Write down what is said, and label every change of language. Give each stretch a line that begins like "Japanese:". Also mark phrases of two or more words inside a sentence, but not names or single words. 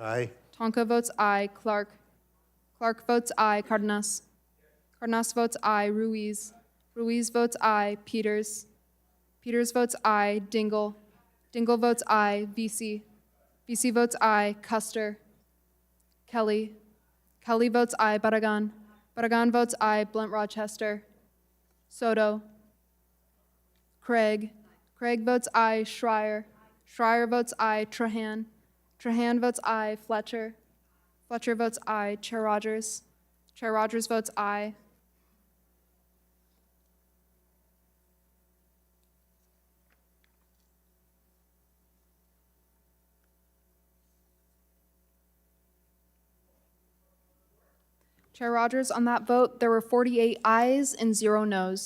English: Aye. Tonko votes aye. Clark. Clark votes aye. Cardenas. Cardenas votes aye. Ruiz. Ruiz votes aye. Peters. Peters votes aye. Dingle. Dingle votes aye. Vesey. Vesey votes aye. Custer. Kelly. Kelly votes aye. Barragan. Barragan votes aye. Blunt Rochester. Soto. Craig. Craig votes aye. Schreier. Schreier votes aye. Trahan. Trahan votes aye. Fletcher. Fletcher votes aye. Chair Rodgers. Chair Rodgers votes aye. Chair Rodgers, on that vote, there were 48 ayes and 0 noes.